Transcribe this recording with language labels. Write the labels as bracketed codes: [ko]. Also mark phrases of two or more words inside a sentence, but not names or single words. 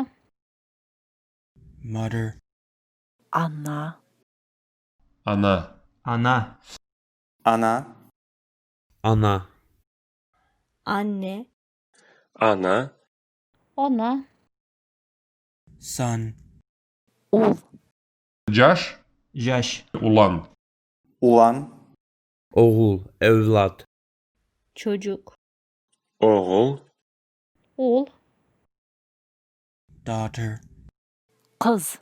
[en] Mother. [tr] Ana. Ana. [kk] Ана. [tr] Ana. Ana. Anne. Ana. [ky] Ана. [en] Son. [tr] Ul. Caş. [ky] Жаш. [tr] Ulan. Ulan. Oğul. Evlat. Çocuk. Oğul. [kk] Ұл. [en] Daughter. [tr] Kız.